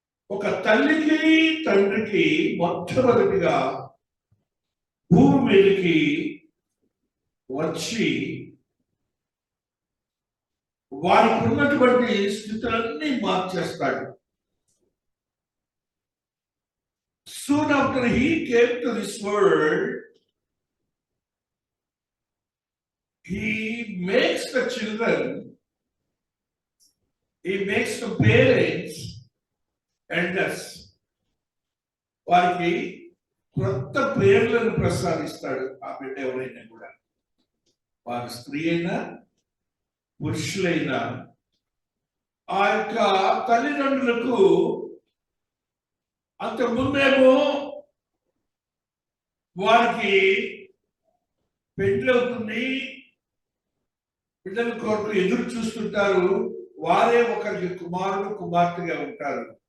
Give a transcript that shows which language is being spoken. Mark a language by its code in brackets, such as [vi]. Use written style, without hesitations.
[te] ఒక తల్లికి తండ్రికి మొట్టమొదటిగా భూమి మీదకి వచ్చి వారికి ఉన్నటువంటి స్థితులన్నీ మార్చేస్తాడు. [en] Soon after he came to this world, he makes the children, he makes the parents elders. [te] వారికి కొత్త పేర్లను ప్రసాదిస్తాడు. ఆ బిడ్డ ఎవరైనా కూడా, వారి స్త్రీ అయినా పురుషులైనా, ఆ యొక్క తల్లిదండ్రులకు అంతకుముందేమో వారికి పెండ్లవుతుంది, బిడ్డల కొరకు ఎదురు చూస్తుంటారు, వారే ఒకరికి కుమారుడు కుమార్తెగా ఉంటారు.